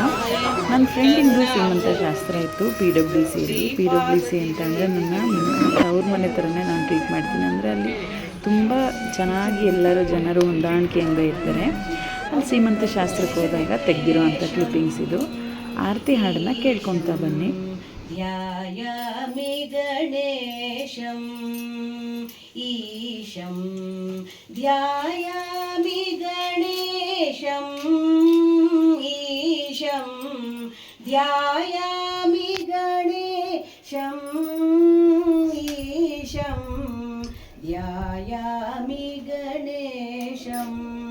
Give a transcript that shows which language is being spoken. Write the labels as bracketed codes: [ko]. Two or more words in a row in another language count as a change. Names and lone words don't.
[kn] ನನ್ನ ಫ್ರೆಂಡಿಂದು ಸೀಮಂತ ಶಾಸ್ತ್ರ ಇತ್ತು PWC ಅಂತಂದರೆ ನನ್ನ ಅವ್ರ ಮನೆ ಥರನೇ ನಾನು ಟ್ರೀಟ್ ಮಾಡ್ತೀನಿ. ಅಂದರೆ ಅಲ್ಲಿ ತುಂಬ ಚೆನ್ನಾಗಿ ಜನರು ಹೊಂದಾಣಿಕೆಯಿಂದ ಇರ್ತಾರೆ. ಅಲ್ಲಿ ಸೀಮಂತ ಶಾಸ್ತ್ರಕ್ಕೆ ಹೋದಾಗ ತೆಗೆದಿರೋವಂಥ ಕ್ಲಿಪ್ಪಿಂಗ್ಸ್ ಇದು. ಆರತಿ ಹಾಡನ್ನು ಕೇಳ್ಕೊತಾ ಬನ್ನಿ. [sa] ध्यायामि गणेशम् ईशं ध्यायामि गणेशम् ईशं ध्यायामि गणेशम् ईशं ध्यायामि गणेशम्